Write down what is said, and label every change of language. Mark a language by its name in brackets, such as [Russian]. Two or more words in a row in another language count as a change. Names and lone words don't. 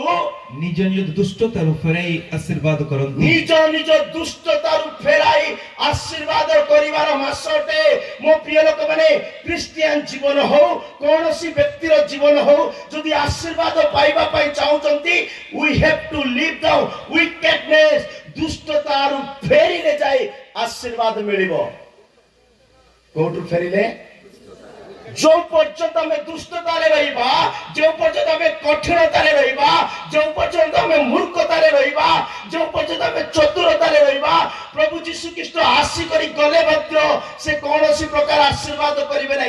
[Odia] ନିଜ ନିଜ ଦୁଷ୍ଟତାରୁ ଫେରାଇ ଆଶୀର୍ବାଦ କରନ୍ତି। ନିଜ ନିଜ ଦୁଷ୍ଟତାରୁ ଫେରାଇ ଆଶୀର୍ବାଦ କରିବାର ମାସ ଅଟେ। ମୋ ପ୍ରିୟ ଲୋକମାନେ, ଖ୍ରୀଷ୍ଟିଆନ ଜୀବନ ହଉ, କୌଣସି ବ୍ୟକ୍ତିର ଜୀବନ ହଉ, ଯଦି ଆଶୀର୍ବାଦ ପାଇବା ପାଇଁ ଚାହୁଁଛନ୍ତି, [English] we have to leave the wickedness, [Odia] ଦୁଷ୍ଟତାରୁ ଫେରିଲେ ଯାଇ ଆଶୀର୍ବାଦ ମିଳିବ। କୋଉଠୁ ଫେରିଲେ? ଯେଉଁ ପର୍ଯ୍ୟନ୍ତ ଆମେ ଦୁଷ୍ଟତାରେ ରହିବା, ଯେଉଁ ପର୍ଯ୍ୟନ୍ତ ଆମେ କଠିନତାରେ ରହିବା, ଯେଉଁ ପର୍ଯ୍ୟନ୍ତ ଆମେ ମୂର୍ଖତାରେ ରହିବା, ଯେଉଁ ପର୍ଯ୍ୟନ୍ତ ଆମେ ଚତୁରତାରେ ରହିବା, ପ୍ରଭୁ ଯୀଶୁ ଖ୍ରୀଷ୍ଟ ଆସିକରି ଗଲେ ମଧ୍ୟ ସେ କୌଣସି ପ୍ରକାର ଆଶୀର୍ବାଦ କରିବେ ନାହିଁ।